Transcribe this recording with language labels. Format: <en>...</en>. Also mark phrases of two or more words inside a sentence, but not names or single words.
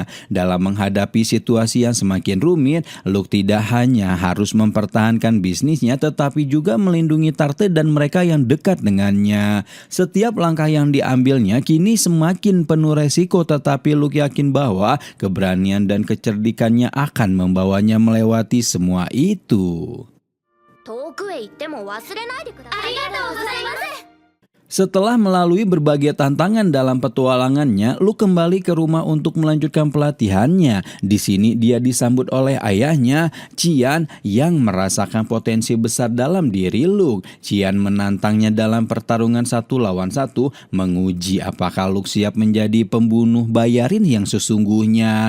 <id>Dalam menghadapi situasi yang semakin rumit, Luke tidak hanya harus mempertahankan bisnisnya tetapi juga melindungi Tarte dan mereka yang dekat dengannya. Setiap langkah yang diambilnya kini semakin penuh resiko, tetapi Luke yakin bahwa keberanian dan kecerdikannya akan membawanya melewati semua itu.</id> <ja>遠くへ行っても忘れないでください。ありがとうございます。</ja> <id>Setelah melalui berbagai tantangan dalam petualangannya, Luke kembali ke rumah untuk melanjutkan pelatihannya. Di sini dia disambut oleh ayahnya, Cian, yang merasakan potensi besar dalam diri Luke. Cian menantangnya dalam pertarungan 1 lawan 1, menguji apakah Luke siap menjadi pembunuh bayarin yang sesungguhnya.</id>